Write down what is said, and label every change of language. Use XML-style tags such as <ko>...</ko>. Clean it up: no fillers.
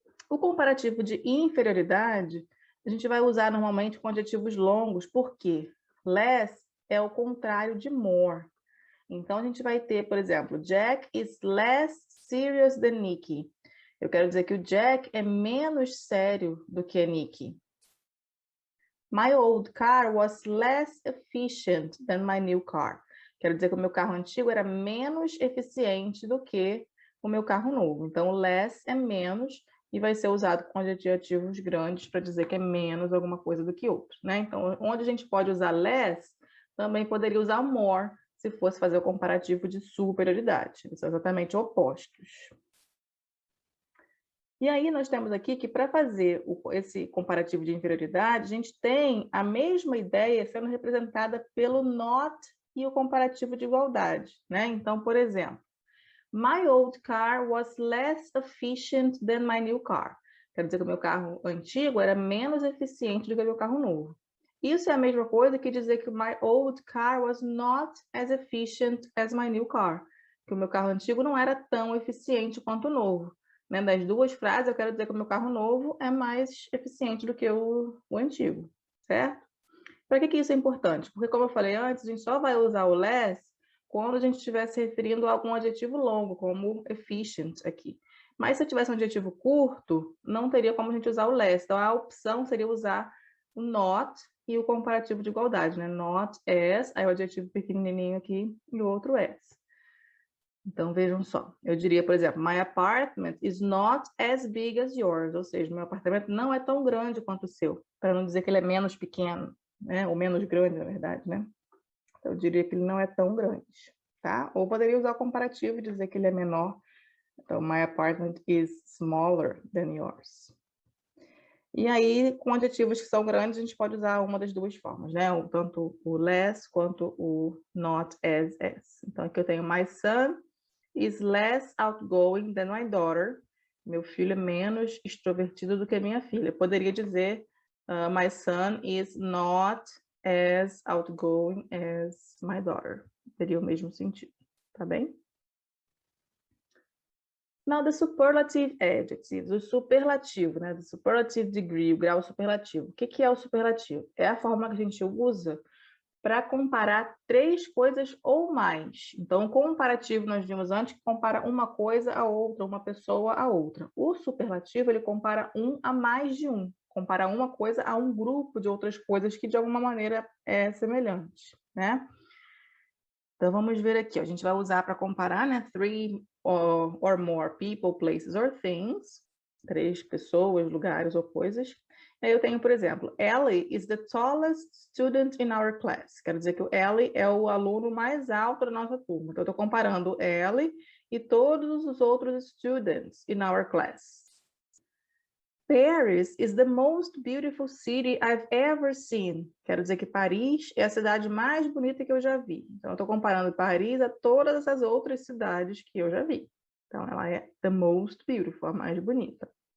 <pt>O comparativo de inferioridade, a gente vai usar normalmente com adjetivos longos, porque less é o contrário de more. Então, a gente vai ter, por exemplo,</pt> <en>Jack is less serious than Nicky.</en> <pt>Eu quero dizer que o Jack é menos sério do que a Nicky.</pt> <en>My old car was less efficient than my new car.</en> <pt>Quero dizer que o meu carro antigo era menos eficiente do que o meu carro novo. Então, less é menos e vai ser usado com adjetivos grandes para dizer que é menos alguma coisa do que outro, né? Então, onde a gente pode usar less, também poderia usar more, se fosse fazer o comparativo de superioridade. Eles são exatamente opostos. E aí nós temos aqui que para fazer esse comparativo de inferioridade, a gente tem a mesma ideia sendo representada pelo not e o comparativo de igualdade, né?</pt> <en>Então, por exemplo, my old car was less efficient than my new car.</en> <pt>Quer dizer que o meu carro antigo era menos eficiente do que o meu carro novo.</pt> <en>Isso é a mesma coisa que dizer que my old car was not as efficient as my new car.</en> <pt>Que o meu carro antigo não era tão eficiente quanto o novo. Né? Das duas frases, eu quero dizer que o meu carro novo é mais eficiente do que o antigo, certo? Para que isso é importante? Porque, como eu falei antes, a gente só vai usar o less quando a gente estiver se referindo a algum adjetivo longo, como efficient aqui. Mas se eu tivesse um adjetivo curto, não teria como a gente usar o less. Então, a opção seria usar o not e o comparativo de igualdade, né? Not as, aí o adjetivo pequenininho aqui e o outro as. Então, vejam só.</pt> <en>Eu diria, por exemplo, my apartment is not as big as yours.</en> <pt>Ou seja, meu apartamento não é tão grande quanto o seu. Para não dizer que ele é menos pequeno, né? Ou menos grande, na verdade, né? Então, eu diria que ele não é tão grande, tá? Ou poderia usar o comparativo e dizer que ele é menor.</pt> <en>Então, my apartment is smaller than yours.</en> <pt>E aí, com adjetivos que são grandes, a gente pode usar uma das duas formas, né? Tanto o less quanto o not as.</pt> <en>Então, aqui eu tenho my son is less outgoing than my daughter.</en> <pt>Meu filho é menos extrovertido do que minha filha.</pt> <en>Eu poderia dizer my son is not as outgoing as my daughter.</en> <pt>Teria o mesmo sentido, tá bem?</pt> <en>Now, the superlative adjectives,</en> <pt>o superlativo, né?</pt> <en>The superlative degree,</en> <pt>o grau superlativo. O que é o superlativo? É a forma que a gente usa para comparar três coisas ou mais. Então, o comparativo nós vimos antes que compara uma coisa a outra, uma pessoa a outra. O superlativo, ele compara um a mais de um. Compara uma coisa a um grupo de outras coisas que de alguma maneira é semelhante, né? Então, vamos ver aqui. A gente vai usar para comparar, né?</pt> <en>Three or more people, places or things.</en> <pt>Três pessoas, lugares ou coisas. Aí eu tenho, por exemplo,</pt> <en>Ellie is the tallest student in our class.</en> <pt>Quero dizer que o Ellie é o aluno mais alto da nossa turma. Então, eu estou comparando Ellie e todos os outros</pt> <en>students in our class. Paris is the most beautiful city I've ever seen.</en> <pt>Quero dizer que Paris é a cidade mais bonita que eu já vi. Então, eu estou comparando Paris a todas essas outras cidades que eu já vi. Então, ela é the most beautiful, a mais bonita.</pt>